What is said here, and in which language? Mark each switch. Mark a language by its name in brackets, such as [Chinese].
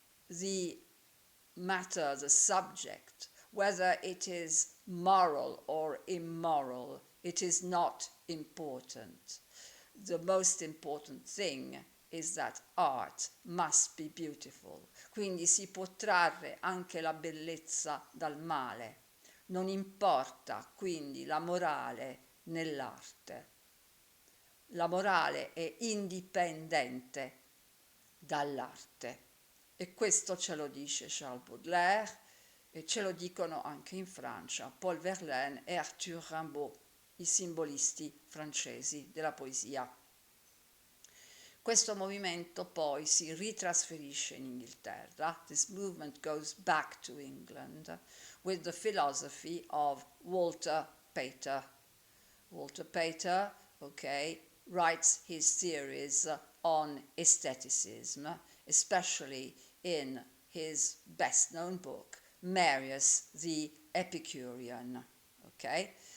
[English] The matter, the subject, whether it is moral or immoral, it is not important. The most important thing is that art must be beautiful. [Italian] Quindi si può trarre anche la bellezza dal male. Non importa quindi la morale nell'arte. La morale è indipendente dall'arte. E questo ce lo dice Charles Baudelaire e ce lo dicono anche in Francia Paul Verlaine e Arthur Rimbaud, i simbolisti francesi della poesia. Questo movimento poi si ritrasferisce in Inghilterra. [English] This movement goes back to England with the philosophy of Walter Pater. Walter Pater, okay, writes his theories on aestheticism, especially in his best-known book, Marius the Epicurean, okay?